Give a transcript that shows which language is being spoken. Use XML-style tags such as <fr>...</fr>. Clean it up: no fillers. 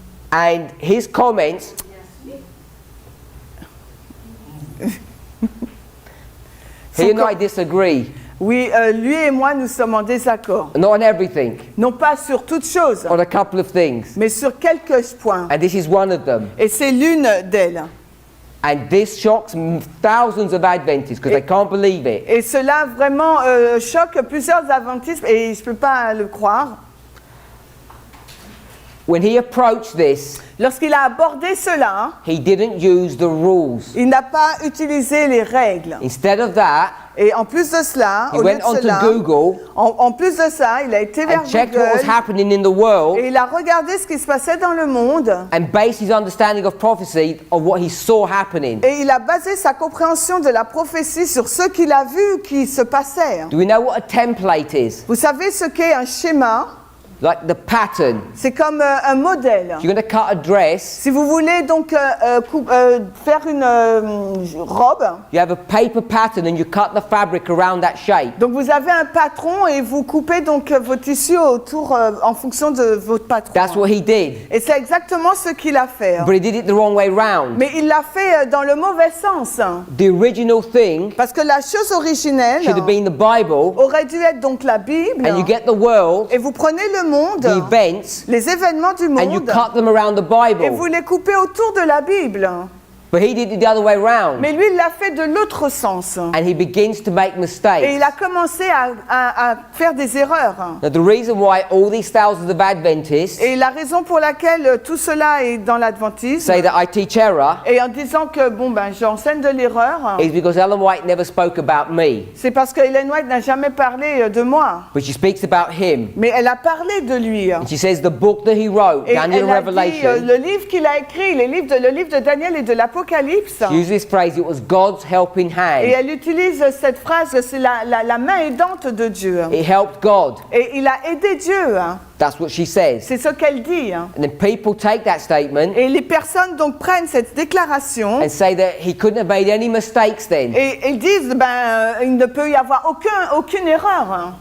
<en>And his comments, he and I disagree.</en> <fr>Oui, lui et moi, nous sommes en désaccord.</fr> <en>Not on everything,</en> <fr>Non pas sur toutes choses,</fr> <en>on a couple of things.</en> <fr>mais sur quelques points.</fr> <en>And this is one of them.</en> <fr>Et c'est l'une d'elles.</fr> <en>And this shocks thousands of Adventists because they can't believe it.</en> <fr>Et cela vraiment choque plusieurs adventistes, et je ne peux pas le croire.</fr> <en>When he approached this,</en> <fr>Lorsqu'il a abordé cela,</fr> <en>he didn't use the rules.</en> <fr>il n'a pas utilisé les règles.</fr> <en>Instead of that,</en> <fr>Et en plus de cela,</fr> <en>he</en> <fr>au lieu</fr> <en>went</en> <fr>de</fr> <en>onto</en> <fr>cela,</fr> <en>Google</en> <fr>en plus de ça, il a été vers</fr> <en>and checked what was</en> <fr>Google</fr> <en>happening in the world</en> <fr>et il a regardé ce qui se passait dans le monde</fr> <en>and based his understanding of prophecy on what he saw happening.</en> <fr>et il a basé sa compréhension de la prophétie sur ce qu'il a vu qui se passait.</fr> <en>Do we know what a template is?</en> <fr>Vous savez ce qu'est un schéma?</fr> <en>Like the pattern.</en> <fr>C'est comme un modèle.</fr> <en>If you're going to cut a dress,</en> <fr>Si vous voulez donc faire une robe,</fr> <en>you have a paper pattern and you cut the fabric around that shape.</en> <fr>donc vous avez un patron et vous coupez donc vos tissus autour en fonction de votre patron.</fr> <en>That's what he did.</en> <fr>Et c'est exactement ce qu'il a fait.</fr> <en>But he did it the wrong way round.</en> <fr>Mais il l'a fait dans le mauvais sens.</fr> <en>The original thing</en> <fr>Parce que la chose originelle</fr> <en>should have been the Bible,</en> <fr>aurait dû être donc la Bible.</fr> <en>and you get the world,</en> <fr>Et vous prenez le monde,</fr> <en>the events,</en> <fr>les événements du</fr> <en>and you</en> <fr>monde,</fr> <en>cut them around the</en> <fr>et vous</fr> <en>Bible.</en> <fr>les coupez autour de la Bible.</fr> <en>But he did it the other way round.</en> <fr>Mais lui, il l'a fait de l'autre sens.</fr> <en>And he begins to make</en> <fr>Et</fr> <en>mistakes.</en> <fr>il a commencé à faire des erreurs.</fr> <en>Now, the reason why all these thousands of Adventists</en> <fr>Et la raison pour laquelle tout cela est dans l'adventisme,</fr> <en>say that I teach error</en> <fr>et en disant que j'enseigne de l'erreur,</fr> <en>is because Ellen White never spoke about me,</en> <fr>c'est parce que Ellen White n'a jamais parlé de moi.</fr> <en>but she speaks about him.</en> <fr>Mais elle a parlé de lui.</fr> <en>And she says the book that he wrote,</en> <fr>Et</fr> <en>Daniel</en> <fr>elle</fr> <en>and</en> <fr>a dit,</fr> <en>Revelation,</en> <fr>le livre qu'il a écrit, le livre de Daniel et de l'Apocalypse,</fr> <en>she uses this phrase, it was God's helping</en> <fr>et</fr> <en>hand.</en> <fr>elle utilise cette phrase, c'est la main aidante de Dieu.</fr> <en>It helped God.</en> <fr>Et il a aidé Dieu.</fr> <en>That's what she says.</en> <fr>C'est ce qu'elle dit.</fr> <en>And then people take that statement</en> <fr>Et les personnes donc prennent cette déclaration</fr> <en>and say that he couldn't have made any mistakes then.</en> <fr>et ils disent il ne peut y avoir aucune erreur.</fr>